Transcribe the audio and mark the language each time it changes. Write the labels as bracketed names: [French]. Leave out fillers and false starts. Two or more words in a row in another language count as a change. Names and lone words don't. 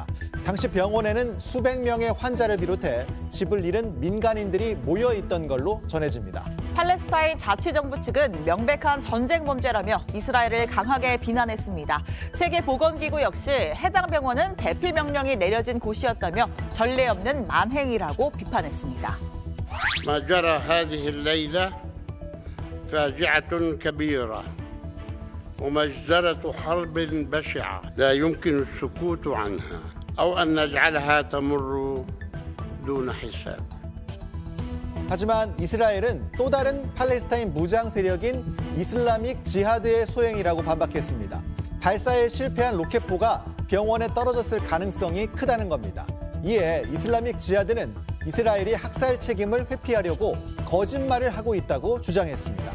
[Korean] 당시 병원에는 수백 명의 환자를 비롯해 집을 잃은 민간인들이 모여 있던 걸로 전해집니다. 팔레스타인 자치정부 측은 명백한 전쟁 범죄라며 이스라엘을 강하게 비난했습니다. 세계보건기구 역시 해당 병원은 대피 명령이 내려진 곳이었다며 전례 없는 만행이라고 비판했습니다. [Arabic] ما جرى هذه الليلة فاجعة كبيرة ومجزرة حرب بشعة لا يمكن السكوت عنها أو أن نجعلها تمر دون حساب. [Korean] 하지만 이스라엘은 또 다른 팔레스타인 무장 세력인 이슬라믹 지하드의 소행이라고 반박했습니다. 발사에 실패한 로켓포가 병원에 떨어졌을 가능성이 크다는 겁니다. 이에 이슬라믹 지하드는 이스라엘이 학살 책임을 회피하려고 거짓말을 하고 있다고 주장했습니다.